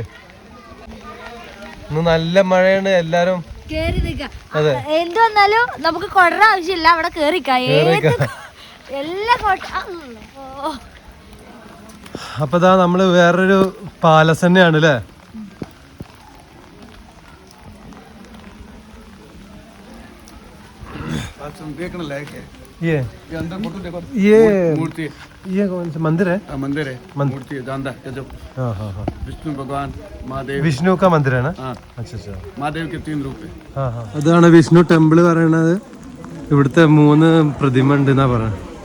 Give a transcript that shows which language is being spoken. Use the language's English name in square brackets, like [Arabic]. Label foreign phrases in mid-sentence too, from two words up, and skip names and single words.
[Malayalam] ഇന്ന് നല്ല മഴയാണ്. എല്ലാരും അതെ, എന്ത് വന്നാലും നമുക്ക് കൊടറ ആവശ്യമില്ല, അവിടെ കേറിക്കാം. അപ്പൊ ഇതാ നമ്മള് വേറൊരു പാലസ് തന്നെയാണ് അല്ലേ. [Hindi] ये अंदर फोटो देखो, ये मूर्ति, ये कौन सा मंदिर है? मंदिर है, मूर्ति है, जानदा गजब। हाँ हाँ हाँ, विष्णु भगवान, महादेव। विष्णु का मंदिर है ना? हाँ अच्छा अच्छा, महादेव के 3 रूप है। हाँ हाँ, [Malayalam] അതാണ് വിഷ്ണു ടെമ്പിൾ പറയണത്. ഇവിടുത്തെ 3 പ്രതിമ ഉണ്ട് എന്നാ പറയുന്നത്.